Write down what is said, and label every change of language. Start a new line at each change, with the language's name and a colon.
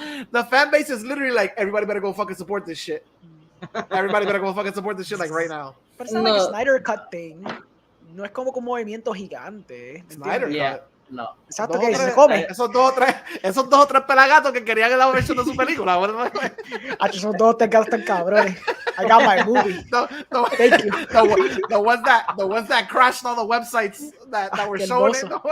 English: The fan base is literally like, everybody better go fucking support this shit. Everybody better go fucking support this shit like right now.
Spanish: Pero
English: it's not like a Snyder Cut thing.
Spanish: No es como un movimiento gigante. Snyder Cut. No. Exacto, que se come. Esos dos o tres pelagatos que querían la versión de su película. Esos 2 o 3 gatos tan cabrones.
English: I got my movie. Thank you. The ones that crashed all the websites that were showing it.